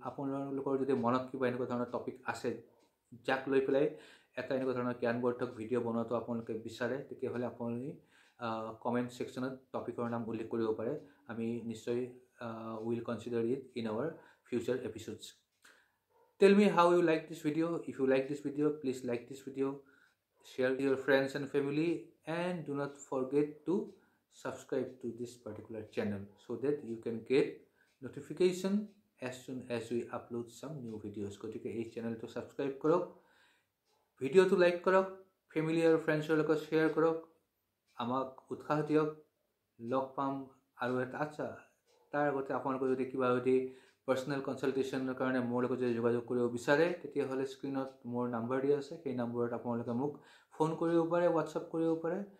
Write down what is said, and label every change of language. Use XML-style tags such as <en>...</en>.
<as>আপোনালোকৰ যদি মনত কিবা এনেকুৱা ধৰণৰ টপিক আছে যাক লৈ পেলাই এটা এনেকুৱা ধৰণৰ জ্ঞানবৰ্ধক ভিডিঅ' বনোৱাটো আপোনালোকে বিচাৰে, তেতিয়াহ'লে আপুনি কমেণ্ট ছেকশ্যনত টপিকৰ নাম উল্লেখ কৰিব পাৰে। আমি নিশ্চয়</as> <en>Will consider it in our future episodes. Tell me how you like this video. If you like this video, please like this video, share with your friends and family, and do not forget to subscribe to this particular channel so that you can get notification as soon as we upload some new videos.</en> <as>গতিকে এই চেনেলটো subscribe কৰক, ভিডিঅ'টো like কৰক, family আৰু ফ্ৰেণ্ডছৰ লগত share কৰক, আমাক উৎসাহ দিয়ক। লগ পাম আৰু এটা। আচ্ছা, তাৰ আগতে আপোনালোকে যদি কিবা যদি পাৰ্চনেল কনচালটেশ্যনৰ কাৰণে মোৰ লগত যদি যোগাযোগ কৰিব বিচাৰে, তেতিয়াহ'লে স্ক্ৰীণত মোৰ নাম্বাৰ দিয়া আছে, সেই নম্বৰত আপোনালোকে মোক ফোন কৰিব পাৰে, হোৱাটছআপ কৰিব পাৰে।</as>